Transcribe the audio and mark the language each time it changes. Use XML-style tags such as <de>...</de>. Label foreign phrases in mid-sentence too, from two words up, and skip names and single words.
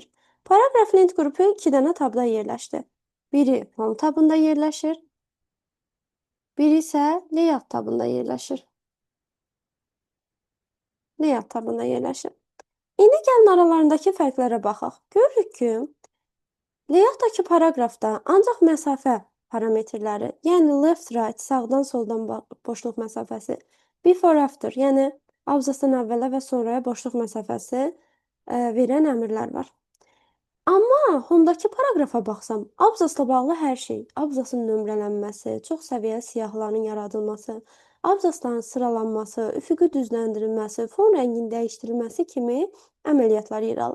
<az>Paragraf lent qrupu 2 dənə tabda yerləşdi. Biri Home tabında yerləşir, biri isə Layout tabında yerləşir. Layout tabında yerləşir. İndi gəlin aralarındakı fərqlərə baxaq. Görürük ki, layoutdakı paragrafda ancaq məsafə parametrləri, yəni</az> <en>left, right,</en> <az>sağdan, soldan boşluq məsafəsi,</az> <en>before, after,</en> <az>yəni abzasdan əvvələ və sonraya boşluq məsafəsi verən əmrlər var. Amma Home-dakı paragrafa baxsam, abzasla bağlı hər şey, abzasın nömrələnməsi, çox səviyyəli siyahıların yaradılması, abzasların sıralanması, üfüqi düzləndirilməsi, fon rənginin dəyişdirilməsi kimi əməliyyatlar yer alır.</az>